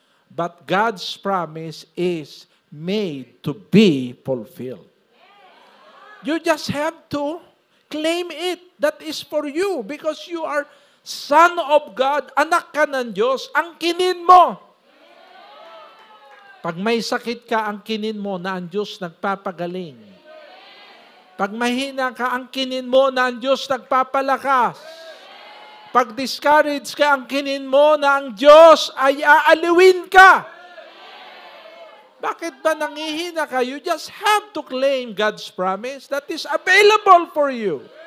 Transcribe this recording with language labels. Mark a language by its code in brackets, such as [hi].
[en] But God's promise is made to be fulfilled. You just have to claim it. That is for you because you are son of God, [tl] anak ka ng Diyos, angkinin mo. Pag may sakit ka, angkinin mo na ang Diyos nagpapagaling. Pag mahina ka, angkinin mo na ang Diyos nagpapalakas. Pag discouraged ka, angkinin mo na ang Diyos ay aaliwin ka. Bakit ba nangihina ka? [en] You just have to claim God's promise that is available for you.